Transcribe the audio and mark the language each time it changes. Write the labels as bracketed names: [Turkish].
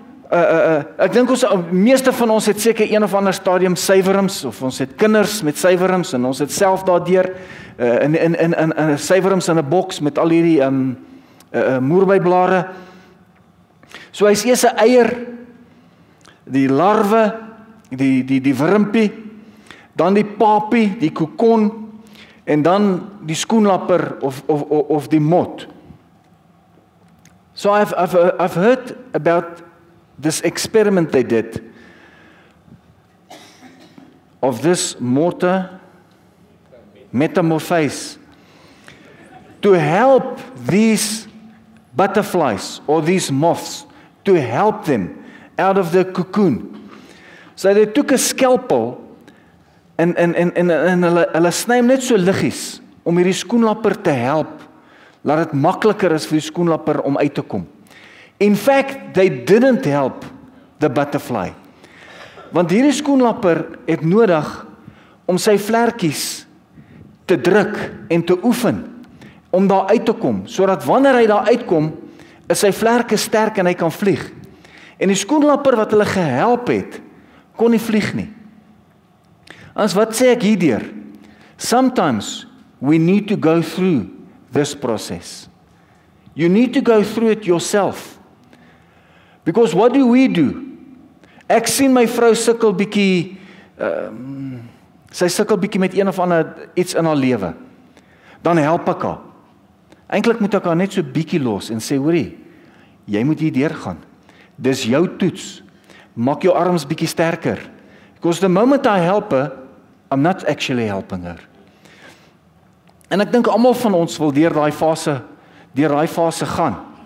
[Afrikaans] Ek dink meeste van ons het seker een of ander stadium suiwerings, of ons het kinders met suiwerings, en ons het self daardeur in suiwerings in 'n boks met al hierdie moerbeiblare. So hy's eers 'n eier, die larwe, die wurmpie, dan die papie, die kokon, en dan die skoenlapper of die mot. [English] So I've heard about this experiment they did of this metamorphose to help these butterflies or these moths, to help them out of the cocoon. So they took a scalpel [Afrikaans] en hulle sny hom net so liggies om hierdie skoenlapper te help, laat dit makliker is vir die skoenlapper om uit te kom. [English] In fact, they didn't help the butterfly. [Afrikaans] Want hierdie skoenlapper het nodig om sy vlekkies te druk en te oefen om daar uit te kom, sodat wanneer hy daar uitkom, is sy vlerke sterk en hy kan vlieg. En die skoenlapper wat hulle gehelp het, kon nie vlieg nie. As wat sê ek hierdeur? [English] Sometimes we need to go through this process. You need to go through it yourself. Because what do? [Afrikaans] Ek sien my vrou sukkel bietjie, sy sukkel bietjie met een of ander iets in haar lewe. Dan help ek haar. Eintlik moet ek haar net so bietjie los en sê, hoorie, jy moet hier deurgaan. Dis jou toets. Maak jou arms bietjie sterker. [English] Because the moment I help her, I'm not actually helping her. [Afrikaans] En ek dink almal van ons wil deur daai fase gaan.